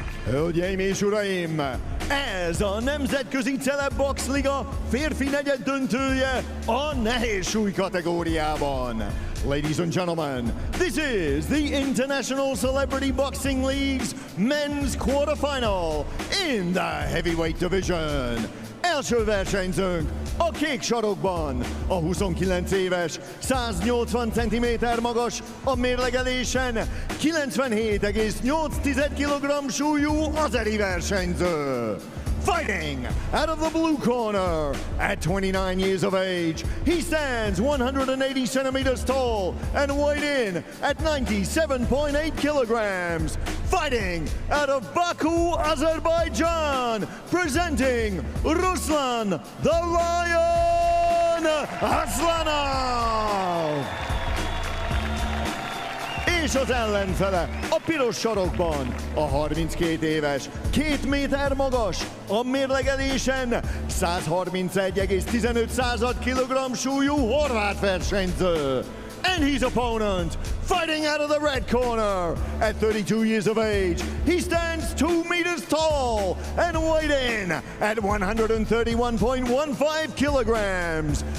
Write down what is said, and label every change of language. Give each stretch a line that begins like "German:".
Hungarian: Hölgyeim és uraim, ez a Nemzetközi Celebbox Liga férfi negyed döntője a nehéz súly kategóriában.
English: Ladies and gentlemen, this is the International Celebrity Boxing League's men's quarterfinal in the heavyweight division.
Hungarian: Első versenyzőnk a kék sarokban, a 29 éves, 180 cm magas, a mérlegelésen 97,8 kg súlyú azeri versenyző.
English: Fighting out of the blue corner, at 29 years of age, he stands 180 centimeters tall and weighed in at 97.8 kilograms. Fighting out of Baku, Azerbaijan, presenting Ruslan the Lion Aslanova.
Hungarian: És az ellenfele a piros sarokban, a 32 éves, 2 méter magas, a mérlegelésen 131,15 kg súlyú horvát versenyző.
English: And his opponent, fighting out of the red corner, at 32 years of age, he stands 2 meters tall and weighed in at 131.15 kilograms.